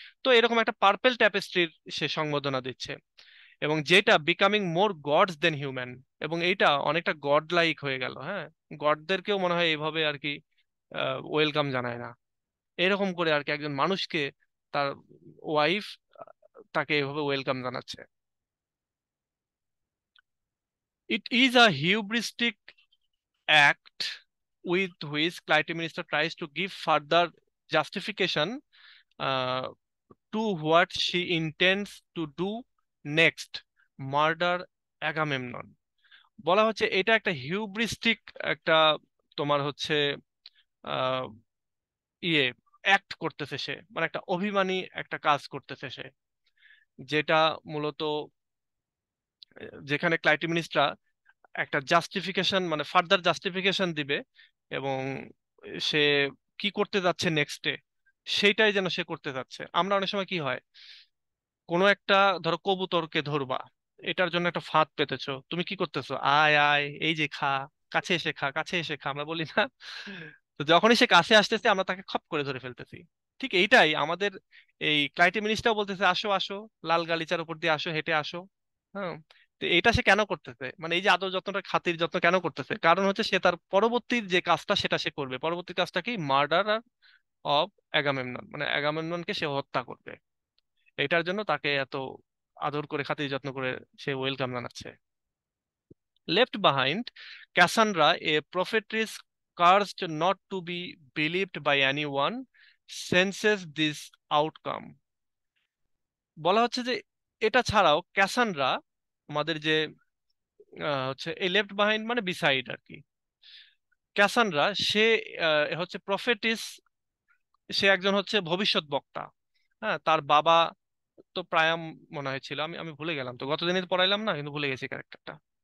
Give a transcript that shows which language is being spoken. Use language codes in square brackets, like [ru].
[bn] তো এরকম একটা পার্পল ট্যাপেস্ট্রির সে সংবর্ধনা দিচ্ছে, এবং যেটা বিকামিং মোর গডস দেন হিউম্যান, এবং এইটা অনেকটা গড লাইক হয়ে গেল। হ্যাঁ, গডদেরকেও মনে হয় এইভাবে আর কি ওয়েলকাম জানায় না, এরকম করে আর কি একজন মানুষকে তার ওয়াইফ তাকে এভাবে ওয়েলকাম জানাচ্ছে। [en] It is a hubristic act with which Clytemnestra tries to give further justification uh, to what she intends to do next, murder Agamemnon. [bn] বলা হচ্ছে এটা একটা হিউব্রিস্টিক একটা তোমার হচ্ছে আহ ইয়ে অ্যাক্ট করতেছে সে, মানে একটা অভিমানী একটা কাজ করতেছে সে, যেটা মূলত যেখানে ক্লাইটেমিনিস্টরা একটা জাস্টিফিকেশন মানে ফার্দার জাস্টিফিকেশন দিবে, এবং সে কি করতে যাচ্ছে নেক্সটে সেইটাই যেন সে করতে যাচ্ছে। আমরা অনেক সময় কি হয়, কোনো একটা ধরো কবুতরকে ধরবা, এটার জন্য একটা ফাঁদ পেতেছো, তুমি কি করতেছো, আয় আয় এই যে খা, কাছে এসে খা, কাছে এসে খা, আমরা বলি না? তো যখনই সে কাছে আসতেছে আমরা তাকে খপ করে ধরে ফেলতেছি। ঠিক এইটাই আমাদের এই ক্লাইটেমিনিস্টরাও বলতেছে, আসো আসো, লাল গালিচার উপর দিয়ে আসো, হেঁটে আসো। হ্যাঁ, তো এটা সে কেন করতেছে, মানে এই যে আদর যত্নটা খাতির যত্ন কেন করতেছে, কারণ হচ্ছে সে তার পরবর্তী যে কাজটা সেটা সে করবে। পরবর্তী কাজটা কি, মার্ডার অফ অ্যাগামেমনন, মানে অ্যাগামেমননকে সে হত্যা করবে। এটার জন্য তাকে এত আদর করে খাতির যত্ন করে সে ওয়েলকাম জানাচ্ছে। [en] Left behind, Cassandra, a prophetess cursed not to be believed by anyone, senses this outcome. [bn] বলা হচ্ছে যে এটা ছাড়াও ক্যাসান্ড্রা, আমাদের যে হচ্ছে এই লেফট বিহাইন্ড মানে বিসাইড আর কি, ক্যাসান্ড্রা সে হচ্ছে প্রফেটিস, সে একজন হচ্ছে ভবিষ্যৎ বক্তা। হ্যাঁ, তার বাবা তো প্রায়াম মনে হয় ছিল, আমি আমি ভুলে গেলাম, তো গতদিনই তো পড়াইলাম না, কিন্তু ভুলে গেছি ক্যারেক্টারটা।